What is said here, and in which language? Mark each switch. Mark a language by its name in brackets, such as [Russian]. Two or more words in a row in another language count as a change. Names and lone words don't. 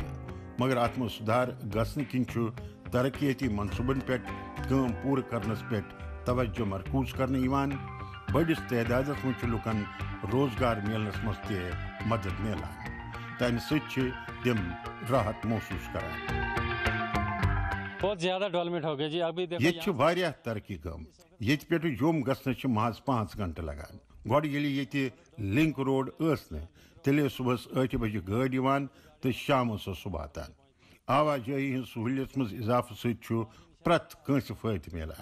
[Kashmiri] مگر اتھ منٛز سُدھار گژھنہٕ کِنۍ چھُ ترقیٲتی منصوٗبن پٮ۪ٹھ کٲم پوٗرٕ کرنس پٮ۪ٹھ توجہ مرکوٗز کرنہٕ یِوان. بٔڑِس تعدادس منٛز چھُ لُکن روزگار میلنس منٛز تہِ مدد میلان تہٕ امہِ سۭتۍ چھِ تِم راحت محسوٗس کران. [Urdu] بہت زیادہ ڈیولپمنٹ ہو گئی جی. ابھی [Kashmiri] ییٚتہِ چھِ واریاہ ترقی گٔمٕژ. ییٚتہِ پٮ۪ٹھٕ جوٚم گژھنس چھِ محض 5 گھنٹہٕ لگان. گۄڈٕ ییٚلہِ ییٚتہِ لِنک روڈ ٲس نہٕ تیٚلہِ ٲس صُبحس 8 بجہِ گٲڑۍ یِوان تہٕ شامس ٲس سُہ واتان. آواجٲہی ہٕنٛز سہوٗلیت منٛز اضافہٕ سۭتۍ چھُ پرٛٮ۪تھ کٲنٛسہِ فٲیدٕ میلان.